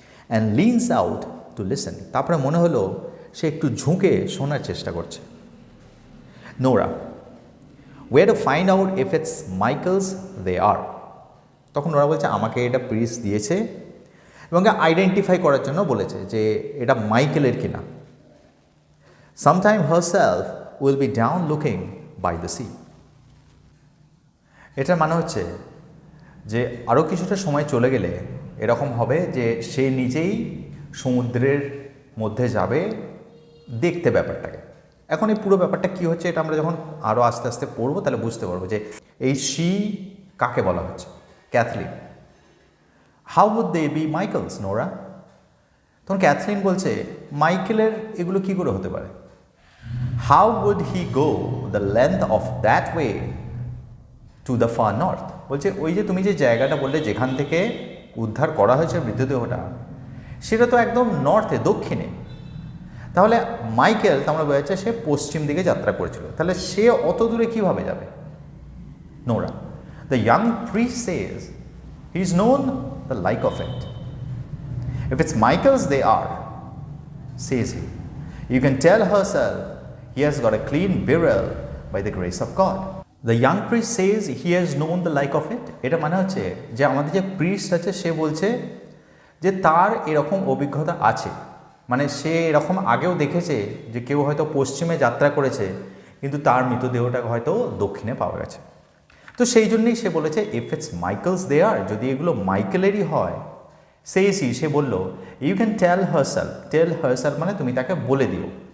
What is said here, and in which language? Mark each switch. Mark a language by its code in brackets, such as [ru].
[en] and leans out to listen, [bn] তারপরে মনে হলো সে একটু ঝুঁকে শোনার চেষ্টা করছে। Nora, [en] way to find out if it's Michael's they are, [bn] তখন ওরা বলছে আমাকে এটা প্রিস্ট দিয়েছে এবং আইডেন্টিফাই করার জন্য বলেছে যে এটা মাইকেলের কিনা। [en] Sometime herself will be down looking by the sea. [bn] এটার মানে হচ্ছে যে আরও কিছুটা সময় চলে গেলে এরকম হবে যে সে নিজেই সমুদ্রের মধ্যে যাবে দেখতে ব্যাপারটাকে। এখন এই পুরো ব্যাপারটা কী হচ্ছে এটা আমরা যখন আরও আস্তে আস্তে পড়বো তাহলে বুঝতে পারবো যে এই শি কাকে বলা হচ্ছে। Kathleen. [en] How would they be Michael's Nora? [bn] তখন ক্যাথলিন বলছে মাইকেলের এগুলো কী করে হতে পারে? [en] How would he go the length of that way to the far north? [bn] বলছে ওই যে তুমি যে জায়গাটা বললে যেখান থেকে উদ্ধার করা হয়েছে মৃতদেহটা, সেটা তো একদম নর্থে, দক্ষিণে। তাহলে মাইকেল তো আমরা বোঝা যাচ্ছে সে পশ্চিম দিকে যাত্রা করেছিল, তাহলে সে অত দূরে কীভাবে যাবে? [en] Nora, the young priest says he is known the like of it. If it's Michael's they are, says he. You can tell herself he has got a clean burial by the grace of God. The young priest says he has known the like of it. [bn] এটা মানে হচ্ছে যে আমাদের যে priest আছে সে বলছে যে তার এরকম অভিজ্ঞতা আছে, মানে সে এরকম আগেও দেখেছে যে কেউ হয়তো পশ্চিমে যাত্রা করেছে কিন্তু তার মৃতদেহটা হয়তো দক্ষিণে পাওয়া গেছে। তো সেই জন্যই সে বলেছে [en] if it's Michael's they are, [bn] যদি এগুলো মাইকেলেরই হয়, সে বলল [en] you can tell herself [bn] মানে তুমি তাকে বলে দিও।